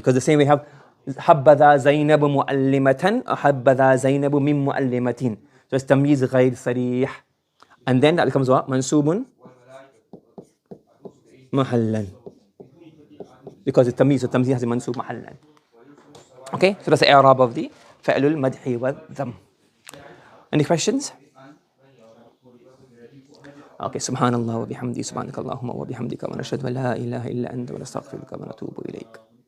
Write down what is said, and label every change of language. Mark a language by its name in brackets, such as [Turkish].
[English] Because the same we have [Arabic] حبذا زينب مؤلمة, حبذا زينب من مؤلمة. [English] So it's [Arabic] تمييز غير صريح. [English] And then that becomes what? [Arabic] منصوب محلا. [English] Because it's تمييز, so تمييز has a منصوب محلا. Okay, so that's the i'rab of the [Arabic] فعل المدح والذم. [English] Any questions? [Arabic] Okay, سبحان الله وبحمده سبحانك اللهم وبحمدك ونشهد أن لا إله إلا أنت ونستغفرك ونتوب إليك.